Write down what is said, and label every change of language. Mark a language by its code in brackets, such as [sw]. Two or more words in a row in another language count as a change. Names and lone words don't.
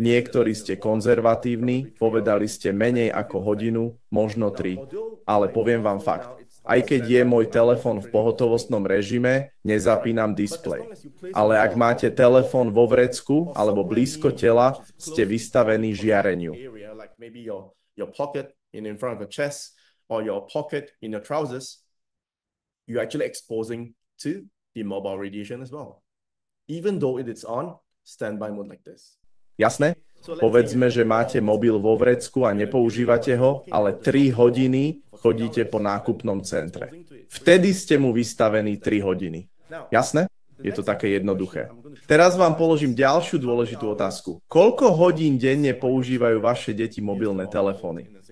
[sk] Niektorí ste konzervatívni, povedali ste menej ako hodinu, možno 3. Ale poviem vám fakt. Aj keď je môj telefón v pohotovostnom režime, nezapínam displej. Ale ak máte telefón vo vrecku alebo blízko tela, ste vystavení žiareniu. [en] Or your pocket in your trousers, you're actually exposing to the mobile radiation as well. Even though it is on standby mode like this. [sk] Jasné? Povedzme, že máte mobil vo vrecku a nepoužívate ho, ale 3 hodiny chodíte po nákupnom centre. Vtedy ste mu vystavení 3 hodiny. Jasné? Je to také jednoduché. Teraz vám položím ďalšiu dôležitú otázku. Koľko hodín denne používajú vaše deti mobilné telefóny?